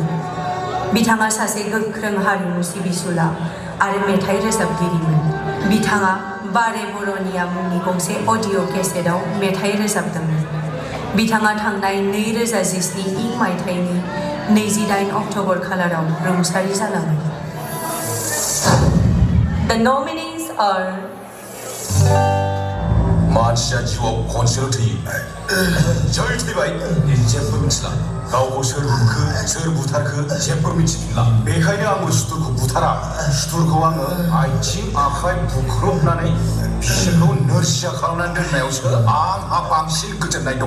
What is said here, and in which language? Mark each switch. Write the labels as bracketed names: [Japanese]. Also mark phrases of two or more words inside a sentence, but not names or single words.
[Bodo] बिथाङा सासे गोख्रों हारिमु सिबिसुला आरो मेथाइ रोजाबगिरिमोन। बिथाङा बारे बर'निया मुंनि गंसे [English] audio cassette [Bodo] मेथाइ रोजाबदोंमोन। बिथाङा थांनाय 2017 इं मायथाइनि 28 अक्ट'बर खालाराव रुंसारि जालांबाय। [English] The nominees are [Bodo] मानसिया जिउआव खनसेल' थैयो। जै थैबाय जेबो मिथिला। गावखौ सोर बुखो सोर बुथारखो जेबो मिथिफिनला। बेखायनो आंबो सुथुरखौ बुथारा। सुथुरखौ आङो आथिं आखाइ बुख्रुबनानै बिसोरखौ नोरजिया खालामनानै दोननायावसो आंहा बांसिन गोजोननाय दङ।